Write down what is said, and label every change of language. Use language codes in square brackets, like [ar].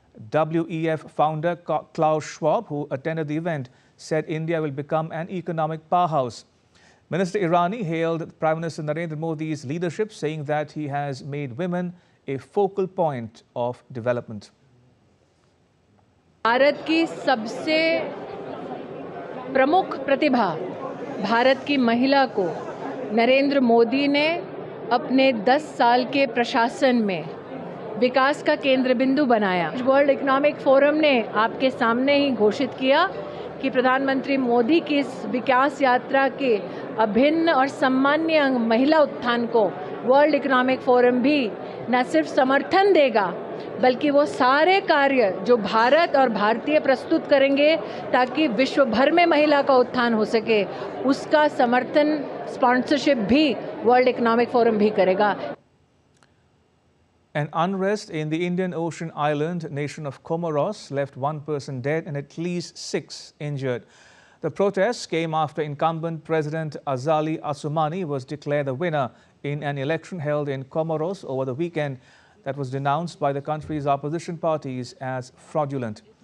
[en] WEF founder Klaus Schwab, who attended the event, said India will become an economic powerhouse. Minister Irani hailed Prime Minister Narendra Modi's leadership, saying that he has made women a focal point of development. [hi] Bharat की सबसे प्रमुख प्रतिभा भारत की महिला को नरेंद्र मोदी ने अपने 10 साल के प्रशासन में विकास का केंद्र बिंदु बनाया। वर्ल्ड इकोनॉमिक फोरम ने आपके सामने ही घोषित किया कि प्रधानमंत्री मोदी की इस विकास यात्रा के अभिन्न और सम्मान्य महिला उत्थान को वर्ल्ड इकोनॉमिक फोरम भी न सिर्फ समर्थन देगा, बल्कि वो सारे कार्य जो भारत और भारतीय प्रस्तुत करेंगे ताकि विश्व भर में महिला का उत्थान हो सके, उसका समर्थन स्पॉन्सरशिप भी वर्ल्ड इकोनॉमिक फोरम भी करेगा। [en] An unrest in the Indian Ocean island nation of Comoros left 1 person dead and at least 6 injured. The protests came after incumbent President Azali Assoumani was declared the winner in an election held in Comoros over the weekend that was denounced by the country's opposition parties as fraudulent.